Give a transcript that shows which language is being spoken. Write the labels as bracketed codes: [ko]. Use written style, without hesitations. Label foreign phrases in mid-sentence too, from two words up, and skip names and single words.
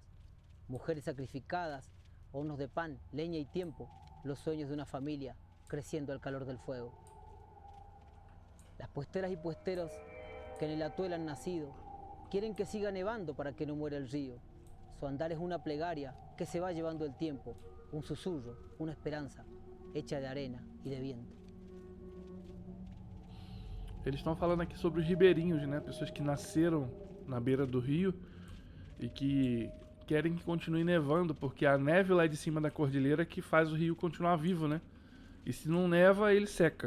[es] Mujeres sacrificadas, hornos de pan, leña y tiempo, los sueños de una familia creciendo al calor del fuego. Las puesteras y puesteros que en el Atuel han nacido quieren que siga nevando para que no muera el río. Su andar es una plegaria que se va llevando el tiempo, un susurro, una esperança, hecha de arena e de viento. [pt] Eles estão falando aqui sobre os ribeirinhos, né? Pessoas que nasceram na beira do rio e que querem que continue nevando, porque a neve lá de cima da cordilheira que faz o rio continuar vivo, né? E se não neva, ele seca.